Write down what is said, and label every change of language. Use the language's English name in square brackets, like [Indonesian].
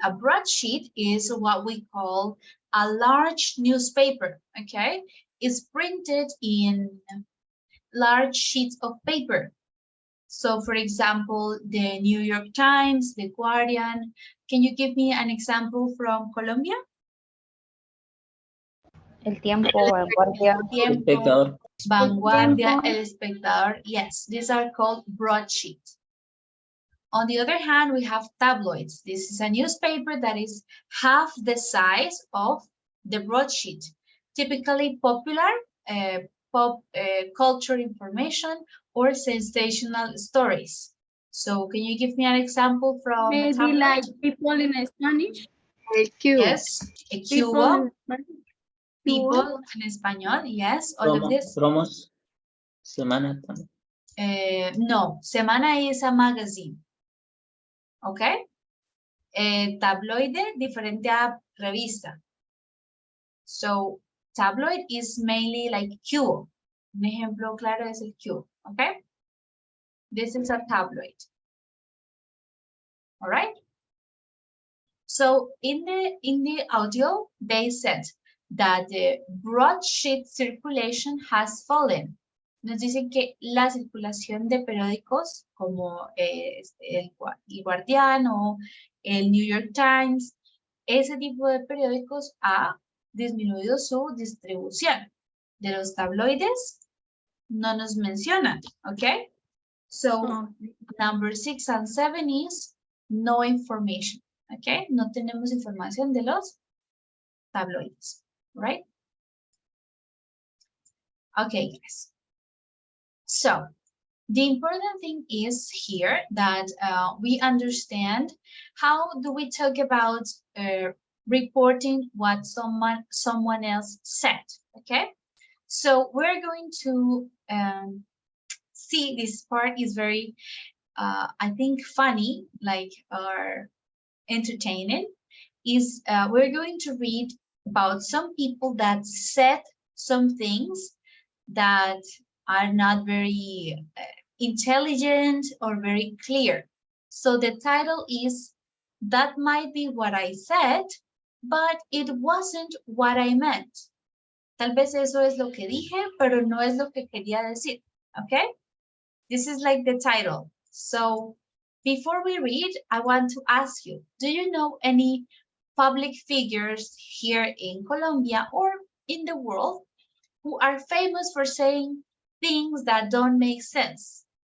[English] A broadsheet is what we call a large newspaper. Okay, it's printed in large sheets of paper. So, for example, the New York Times, the Guardian. Can you give me an example from Colombia? [Spanish] El Tiempo, Vanguardia. Tiempo, Vanguardia, El Espectador. [English] Yes, these are called broadsheets. On the other hand, we have tabloids. This is a newspaper that is half the size of the broadsheet. Typically popular, pop culture information, or sensational stories. So can you give me an example from maybe tabloid? like people in Spanish? Yes, a Cuba. People en español, yes, all of this. [Spanish] Promos, semana también. [English] No, semana is a magazine. Okay. [Spanish] Tabloide, diferente a revista. [English] So, tabloid is mainly like Q. [Spanish] Un ejemplo claro es el Q, okay? [English] This is a tabloid. All right? So, in the audio, they said that the broadsheet circulation has fallen. [Spanish] Nos dicen que la circulación de periódicos como el Guardián o el New York Times, ese tipo de periódicos ha disminuido su distribución. De los tabloides no nos mencionan, ¿ok? [English] So, number 6 and 7 is no information, ¿ok? [Spanish] No tenemos información de los tabloides, right? [English] Okay, guys. So, the important thing is here that we understand how do we talk about reporting what someone else said, okay? So we're going to see this part is very, I think, funny, like, or entertaining, is we're going to read about some people that said some things that are not very intelligent or very clear. So the title is, that might be what I said, but it wasn't what I meant. [Spanish] Tal vez eso es lo que dije, pero no es lo que quería decir, okay? [English] This is like the title. So before we read, I want to ask you, do you know any public figures here in Colombia or in the world who are famous for saying things that don't make sense?